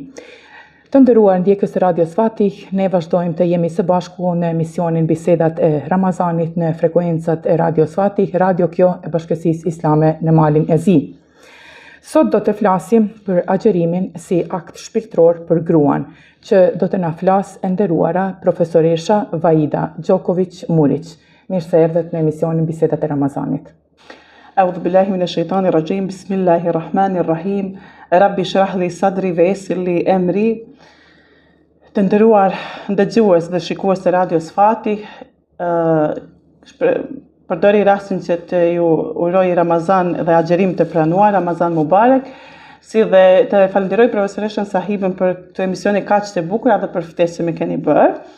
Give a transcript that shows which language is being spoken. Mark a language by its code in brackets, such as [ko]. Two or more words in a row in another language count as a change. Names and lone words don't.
[sq] Të nderuar ndjekës e Radios Fatih, ne vazhdojmë të jemi së bashku në emisionin Bisedat e Ramazanit në frekuencat e Radios Fatih, radio kjo e Bashkësisë Islame në Malin e Zi. Sot do të flasim për agjerimin si akt shpirtëror për gruan, që do të na flas e nderuara profesoresha Vaida Gjoković Murić. Mirë se erdhët në emisionin Bisedat e Ramazanit. [ar] أعوذ بالله من الشيطان الرجيم بسم الله الرحمن الرحيم. رب اشرح لي صدري ويسر لي أمري. [sq] Të nderuar ndëgjues dhe shikues të Radios Fatih, përdori rastin që të ju uroj Ramazan dhe agjerim të pranuar, Ramazan Mubarak, si dhe të falenderoj profesoreshën Sahibën për këtë emisione kaq të bukur dhe për ftesën që më keni bërë.